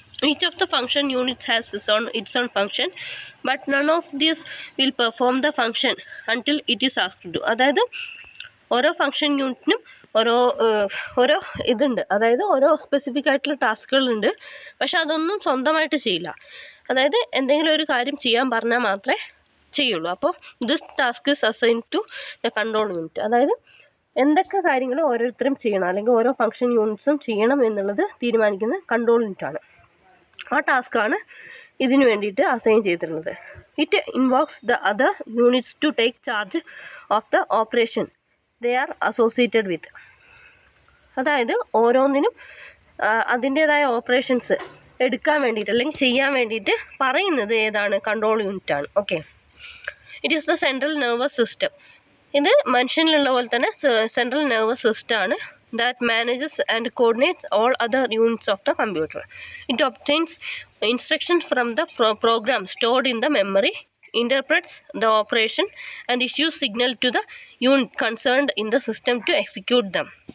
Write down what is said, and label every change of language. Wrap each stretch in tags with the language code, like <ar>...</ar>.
<en>Each of the function units has its own function, but none of these will perform the function until it is asked to.</en> <ml>അതായത് ഓരോ function യൂണിറ്റിനും ഓരോ ഇതുണ്ട്, അതായത് ഓരോ specific ആയിട്ടുള്ള ടാസ്കുകളുണ്ട്. പക്ഷെ അതൊന്നും സ്വന്തമായിട്ട് ചെയ്യില്ല. അതായത് എന്തെങ്കിലും ഒരു കാര്യം ചെയ്യാൻ പറഞ്ഞാൽ മാത്രമേ ചെയ്യുള്ളൂ.</ml> <en>അപ്പോൾ this task is assign to the control unit.</en> <ml>അതായത് എന്തൊക്കെ കാര്യങ്ങൾ ഓരോരുത്തരും ചെയ്യണം അല്ലെങ്കിൽ ഓരോ ഫംഗ്ഷൻ യൂണിറ്റ്സും ചെയ്യണം എന്നുള്ളത് തീരുമാനിക്കുന്ന കൺട്രോൾ യൂണിറ്റാണ്. ആ ടാസ്ക്കാണ് ഇതിന് വേണ്ടിയിട്ട് അസൈൻ ചെയ്തിട്ടുള്ളത്.</ml> <en>It involves the other units to take charge of the operation they are associated with.</en> <ml>അതായത് ഓരോന്നിനും അതിൻ്റേതായ ഓപ്പറേഷൻസ് എടുക്കാൻ വേണ്ടിയിട്ട് അല്ലെങ്കിൽ ചെയ്യാൻ വേണ്ടിയിട്ട് പറയുന്നത് ഏതാണ്? കൺട്രോൾ യൂണിറ്റാണ്. Okay,</ml> <en>It is the central nervous system.</en> <ml>ഇത് മനുഷ്യനിലുള്ള പോലെ തന്നെ സെൻട്രൽ നെർവസ് സിസ്റ്റം ആണ്.</ml> <en>that manages and coordinates all other units of the computer. It obtains instructions from the program stored in the memory, interprets the operation and issues signal to the unit concerned in the system to execute them.</en>